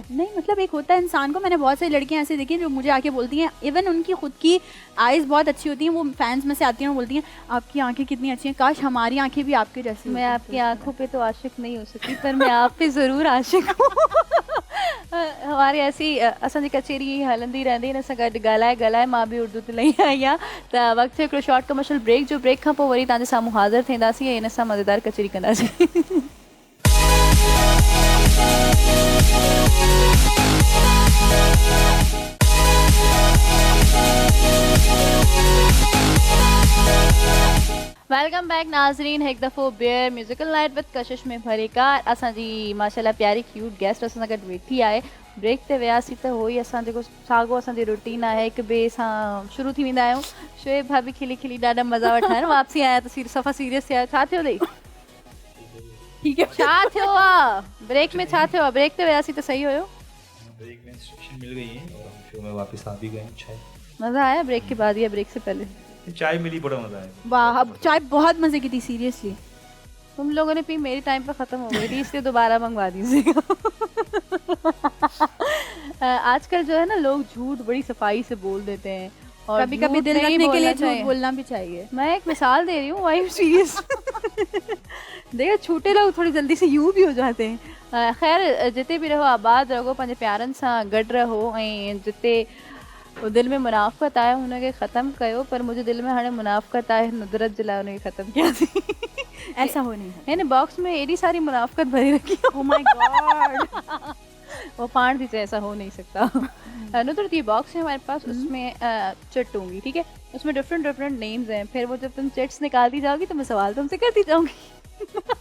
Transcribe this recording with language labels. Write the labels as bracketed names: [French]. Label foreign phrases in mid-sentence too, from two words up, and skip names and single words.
[Urdu] نہیں مطلب ایک ہوتا ہے انسان کو، میں نے بہت ساری لڑکیاں ایسے دیکھی ہیں جو مجھے آکے بولتی ہیں، ایون ان کی خود کی آئیز بہت اچھی ہوتی ہیں، وہ فینز میں سے آتی ہیں اور بولتی ہیں آپ کی آنکھیں کتنی اچھی ہیں، کاش ہماری آنکھیں بھی آپ کے جیسی میں آپ کی آنکھوں پہ تو عاشق نہیں ہو سکتی، پر میں آپ پہ ضرور عاشق ہوں. ہماری ایسی [Sindhi] असांजी कचेरी हलंदी रहंदी न, असां गॾु ॻाल्हाए मां बि उर्दू ते लही आई आहियां। त वक़्तु हिकिड़ो [English] short commercial break [Sindhi] जो, ब्रेक खां पोइ वरी तव्हांजे साम्हूं हाज़िर थींदासीं ऐं इन सां मज़ेदार कचेरी कंदासीं। [English] welcome back [Sindhi] नाज़रीन, हिकु दफ़ो ॿियर [English] musical night with Kashish [Sindhi] में भरे कार। असांजी माशाल्लाह प्यारी क्यूट गेस्ट असां सां गॾु वेठी आहे। ब्रेक ते वियासीं त उहो ई असां जेको साॻियो असांजी रूटीन आहे, हिक ॿिए सां शुरू थी वेंदा आहियूं। शोएब भाभी खिली खिली ॾाढा मज़ा वठाइण, वापसी आया त सफ़ा सीरियस थिया। छा थियो अथई? [Urdu] ٹھیک ہے. [Sindhi] छा थियो आहे ब्रेक में? छा थियो आहे? ब्रेक ते वियासीं त सही हुयो, [Urdu] بریک میں انسٹرکشن مل گئی ہے اور ہم شو میں واپس آ بھی گئے ہیں. चाय مزہ آیا بریک کے بعد یا بریک سے پہلے? چائے ملی، بڑا مزا آیا. واہ، اب چائے بہت مزے کی تھی سیریسلی. تم لوگوں نے پی، میری ٹائم پر ختم ہو گئی تھی، اس لیے دوبارہ منگوا دیجیے گا. آج کل جو ہے نا، لوگ جھوٹ بڑی صفائی سے بول دیتے ہیں اور کبھی کبھی झूठ दिल नहीं رکھنے کے لیے بولنا چاہیے. جھوٹ بولنا بھی چاہیے. میں ایک مثال دے رہی ہوں, [English] I am serious. [Urdu] دیکھو چھوٹے لوگ تھوڑی جلدی سے یوں بھی ہو جاتے ہیں. [Sindhi] खैर जिते भी रहो आबाद रहो, पंहिंजे प्यारनि सां गॾु रहो ऐं जिते दिल में मुनाफ़क़त आहे हुनखे ख़त्म कयो। पर मुंहिंजे दिल में हाणे मुनाफ़क़त आहे, नुदरत जे लाइ हुनखे ख़त्म कयासीं। [Urdu] ایسا ہو نہیں ہے. [Sindhi] हिन बॉक्स में एॾी सारी मुनाफ़क़त भरी रखी है। [English] Oh my God. [Urdu] وہ [Sindhi] पाण थी चाहे, [Urdu] ایسا ہو نہیں سکتا. ندرت یہ باکس ہے ہمارے پاس، اس میں چٹ ہوں گی، ٹھیک ہے? اس میں [English] different different names [Urdu] ہیں۔ پھر وہ جب تم چٹس نکالتی جاؤ گی تو میں سوال تم سے کرتی جاؤں گی.